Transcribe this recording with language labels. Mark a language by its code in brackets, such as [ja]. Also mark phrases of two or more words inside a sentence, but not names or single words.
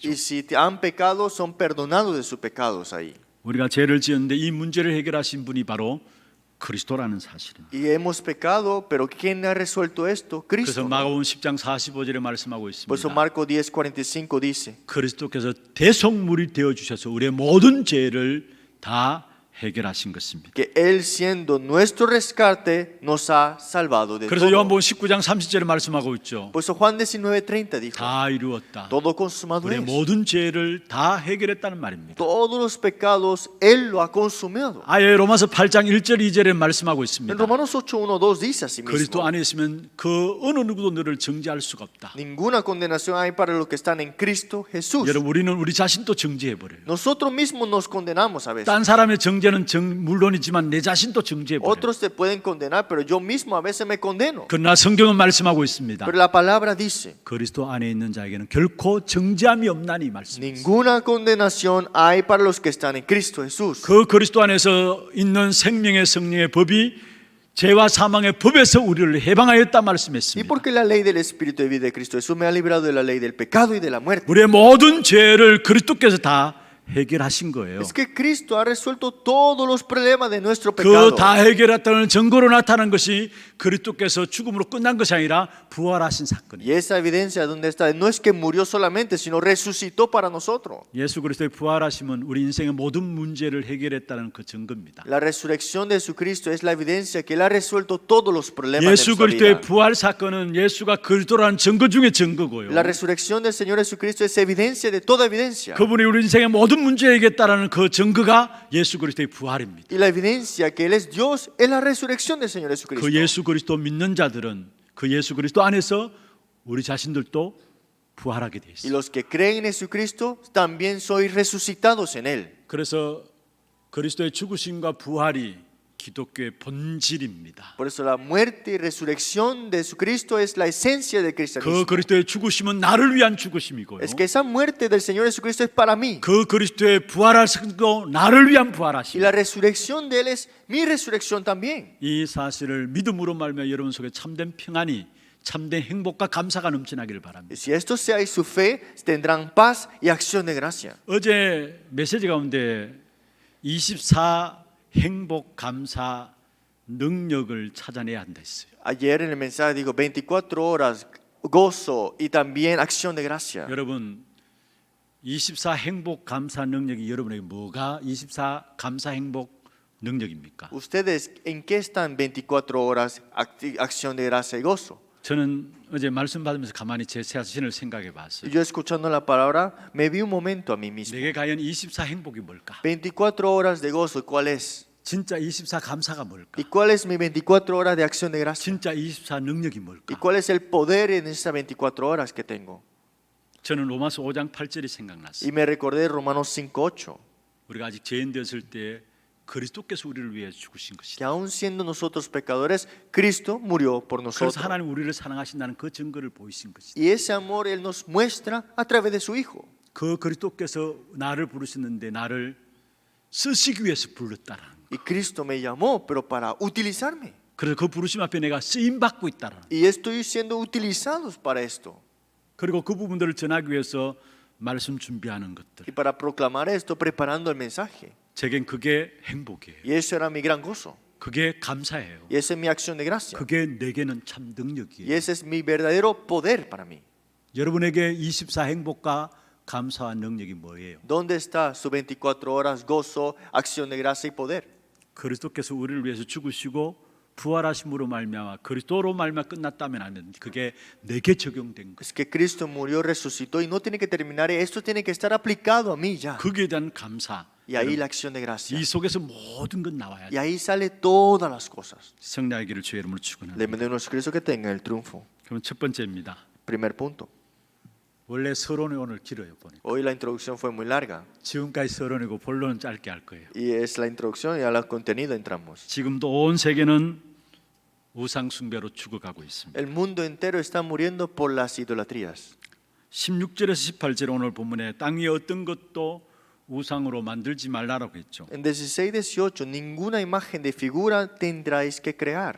[es] Y si han pecado, son perdonados de sus pecados ahí. [ko] 우리가 죄를 지었는데 이 문제를 해결하신 분이 바로 그리스도라는 사실입니다. [es] Y hemos pecado, pero ¿quién ha resuelto esto? [ko] 그래서 [es] Cristo. [ko] 마가복음 10장 45절에 말씀하고 [es] Por eso [ko] 있습니다. [es] Marcos 10:45 dice [ko] 그리스도께서 대속물이 되어 주셔서 우리의 모든 죄를 다 해결하신 것입니다. [es] que Él, siendo nuestro rescate, nos ha salvado de [ko] 그래서 [es] todo. [ko] 요한복음 19장 30절에 말씀하고 있죠. [es] Por eso Juan 19:30 dijo, [ko] 다 이루었다. [es] todo consumado [ko] 우리의 [es] es. [ko] 모든 죄를 다 해결했다는 말입니다. [es] Todos los pecados Él lo ha consumado. [ko] 아예 로마서 8장 1절 2절에 말씀하고 [es] En [ko] 있습니다. [es] Romanos 8:1-2 dice así [ko] 그리스도 [es] mismo, [ko] 안에 있으면 그 어느 누구도 너를 정죄할 수가 없다. [es] ninguna condenación hay para los que están en Cristo Jesús. [ko] 여러분 우리는 우리 자신도 정죄해 버려요. [es] Nosotros mismos nos condenamos a veces. [ko] 딴 사람의 정죄는 물론이지만 내 자신도 정죄해 버려요. [es] Otros se pueden condenar, pero yo mismo a veces me condeno. [ko] 그러나 성경은 말씀하고 있습니다. [es] Pero la palabra dice, [ko] 그리스도 안에 있는 자에게는 결코 정죄함이 없나니 말씀. [es] ninguna condenación hay para los que están en Cristo Jesús. [ko] 그 그리스도 안에서 있는 생명의 성령의 법이 죄와 사망의 법에서 우리를 해방하였다 [es] Y [ko] 말씀했습니다. [es] porque la ley del Espíritu de vida de Cristo Jesús me ha librado de la ley del pecado y de la muerte. [ko] 우리의 모든 죄를 그리스도께서 다 해결하신 거예요. [es] Es que Cristo ha resuelto todos los problemas de nuestro [ko] 그 [es] pecado. [ko] 다 해결했다는 증거로 나타난 것이 그리스도께서 죽음으로 끝난 것이 아니라 부활하신 사건이에요. [es] Y esa evidencia donde está, no es que murió solamente, sino resucitó para nosotros. [ko] 예수 그리스도의 부활하심은 우리 인생의 모든 문제를 해결했다는 그 증거입니다. [es] La resurrección de Jesucristo es la evidencia que Él ha resuelto todos los problemas de [ko] 예수 [es] nuestra [ko] 그리스도의 [es] vida. [ko] 부활 사건은 예수가 그리스도라는 증거 중에 증거고요. [es] La resurrección del Señor Jesucristo es evidencia de toda evidencia. [ko] 그분이 우리 인생의 모든 문제에 해결했다는 그 증거가 예수 그리스도의 부활입니다. [es] Y la evidencia que Él es Dios es la resurrección del Señor Jesucristo. [ko] 그 예수 그리스도 믿는 자들은 그 예수 그리스도 안에서 우리 자신들도 부활하게 돼 [es] Y [ko] 있어요. [es] los que creen en Jesucristo también sois resucitados en Él. [ko] 그래서 그리스도의 죽으심과 부활이 기독교의 본질입니다. [es] Por eso la muerte y resurrección de Jesucristo es la esencia del [ko] 그 [es] cristianismo. [ko] 그리스도의 죽으심은 나를 위한 죽으심이고요. [es] Es que esa muerte del Señor Jesucristo es para mí. [ko] 그 그리스도의 부활하심도 나를 위한 [es] Y [ko] 부활하심. [es] la resurrección de Él es mi resurrección también. [ko] 이 사실을 믿음으로 말며 여러분 속에 참된 평안이 참된 행복과 감사가 넘쳐나기를 바랍니다. [es] Y si esto sea su fe, tendrán paz y acción de gracia. [ko] 어제 메시지 가운데 24 행복 감사 능력을 찾아내야 한다 했어요. [es] Ayer en el mensaje digo 24 horas gozo y también acción de gracia. [ko] 여러분 24 행복 감사 능력이 여러분에게 뭐가 24 감사 행복 능력입니까? [es] ¿Ustedes en qué están 24 horas acción de gracia y gozo? [ko] 저는 어제 말씀 받으면서 가만히 제 자신을 생각해 봤어요. [es] Y yo escuchando la palabra me vi un momento a mí mismo. [ko] 내게 과연 24 행복이 뭘까? [es] 24 horas de gozo, ¿cuál es? [ko] 진짜 24 감사가 뭘까? [es] ¿Y cuál es mi 24 horas de acción de gracia? [ko] 진짜 24 능력이 [es] ¿Y [ko] 뭘까? [es] cuál es el poder en esas 24 horas que tengo? [ko] 저는 로마서 5장 8절이 [es] Y [ko] 생각났어요. [es] me recordé de Romanos 5:8, [ko] 우리가 아직 죄인 되었을 때 그리스도께서 우리를 위해 죽으신 [es] que [ko] 것이다. [es] aún siendo nosotros pecadores, Cristo murió por [ko] 그래서 [es] nosotros. [ko] 하나님 우리를 사랑하신다는 그 증거를 보이신 것이다. [es] Y ese amor Él nos muestra a través de su Hijo. [ko] 그 그리스도께서 나를 부르셨는데 나를 쓰시기 위해서 불렀다라는 거. [es] Y Cristo me llamó, pero para utilizarme. [ko] 그래서 그 부르심 앞에 내가 쓰임 받고 있다라는 거. [es] Y estoy siendo utilizados para esto. [ko] 그리고 그 부분들을 전하기 위해서 말씀 준비하는 것들. [es] Y para proclamar esto, preparando el mensaje. [ko] 제겐 그게 행복이에요. [es] Y eso era mi gran gozo. [ko] 그게 감사예요. [es] Y esa es mi acción de gracia. [ko] 그게 내게는 참 [es] Y [ko] 능력이에요. [es] ese es mi verdadero poder para mí. [ko] 여러분에게 24 행복과 감사와 능력이 뭐예요? [es] ¿Dónde está su 24 horas gozo, acción de gracia y poder? [ko] 그리스도께서 우리를 위해서 죽으시고 부활하심으로 말미암아 그리스도로 말미암아 끝났다면 안 되는데 그게 내게 적용된 것. [es] Es que Cristo murió, resucitó y no tiene que terminar. Esto tiene que estar aplicado a mí ya. [ko] 거기에 대한 감사. [es] Y ahí la acción de gracia. [ko] 이 속에서 모든 건 나와야 [es] Y [ko] 돼. [es] ahí sale todas las cosas. [ko] 성례하기를 주의 이름으로 [es] Le [ko] 축원합니다. [es] pedimos a Cristo que tenga el triunfo. [ko] 그럼 첫 번째입니다. [es] Primer punto. [ko] 원래 서론이 오늘 길어요 보니까. [es] Hoy la introducción fue muy larga. [ko] 지금까지 서론이고 본론은 짧게 할 거예요. [es] Y es la introducción y al contenido entramos. [ko] 지금도 온 세계는 우상 숭배로 죽어가고 있습니다. [es] El mundo entero está muriendo por las idolatrías. [ko] 16절에서 18절 오늘 본문에 땅 위에 어떤 것도 우상으로 만들지 말라라고 했죠. [es] En 16-18, ninguna imagen de figura tendráis que crear.